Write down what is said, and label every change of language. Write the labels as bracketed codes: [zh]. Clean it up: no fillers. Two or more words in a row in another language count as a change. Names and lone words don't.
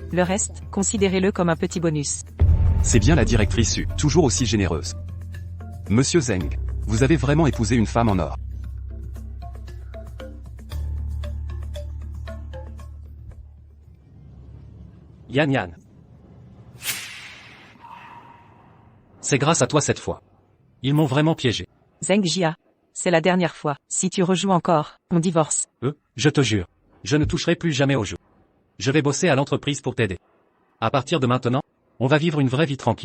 [fr] Le reste, considérez-le comme un petit bonus. C'est bien la directrice Su, toujours aussi généreuse. Monsieur Zeng, vous avez vraiment épousé une femme en or. Yan Yan. C'est grâce à toi cette fois. Ils m'ont vraiment piégé. Zeng Jia, c'est la dernière fois. Si tu rejoues encore, on divorce. Je te jure. Je ne toucherai plus jamais au jeu. Je vais bosser à l'entreprise pour t'aider. À partir de maintenant, on va vivre une vraie vie tranquille.